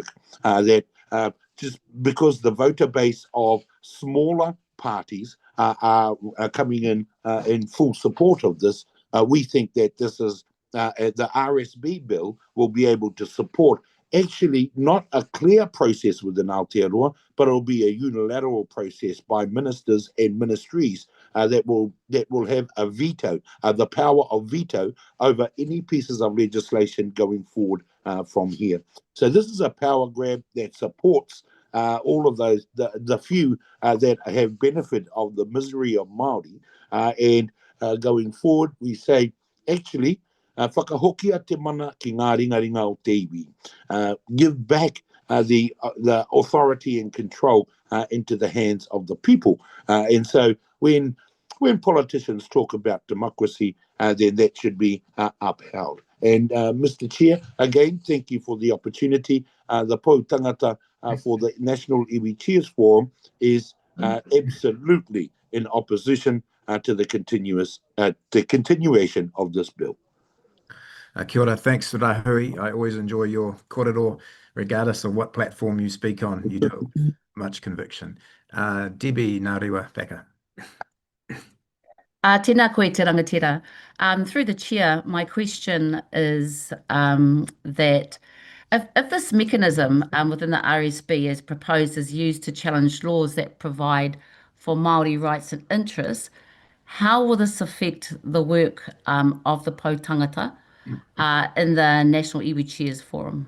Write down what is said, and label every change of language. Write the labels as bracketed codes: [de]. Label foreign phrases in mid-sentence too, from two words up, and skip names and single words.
[en] That just because the voter base of smaller parties are coming in full support of this, we think that this is the RSB bill will be able to support actually not a clear process within Aotearoa, but it will be a unilateral process by ministers and ministries that will have a veto, the power of veto over any pieces of legislation going forward from here. So this is a power grab that supports all of those, the few that have benefit of the misery of Māori, and going forward, we say, actually, [mi] whakahokia te mana ki ngā ringaringa o te iwi. [en] Give back the authority and control into the hands of the people. And so when politicians talk about democracy, then that should be upheld. And Mr. Chair, again, thank you for the opportunity. The Pou Tangata for the National Iwi Cheers Forum is absolutely in opposition to the continuation of this bill. [mi] Kia ora, [en] thanks Rahui. I always enjoy your kōrero, regardless of what platform you speak on. You do it with much conviction. Debbie Ngārewa Whaka. [mi] Tēnā koe te rangatira. [en] Through the chair, my question is that if this mechanism within the RSB as proposed is used to challenge laws that provide for Māori rights and interests, how will this affect the work of the Pou Tangata in the National Iwi Cheers Forum?